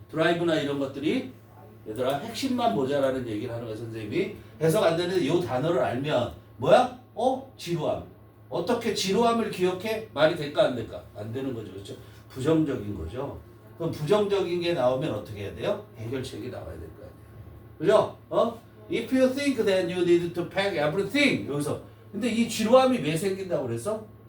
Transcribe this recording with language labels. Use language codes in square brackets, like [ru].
[ko] 드라이브나 이런 것들이 얘들아 핵심만 보자라는 얘기를 하는 거야 선생님이. 해석 안 되는데 이 단어를 알면 뭐야? 지루함. 어떻게 지루함을 기억해? 말이 될까 안 될까? 안 되는 거죠. 그렇죠? 부정적인 거죠. 그럼 부정적인 게 나오면 어떻게 해야 돼요? 해결책이 나와야 될 거 아니에요. 그죠? [en] If you think that you need to pack everything. [ko] 여기서. 근데 이 지루함이 왜 생긴다고 그랬어?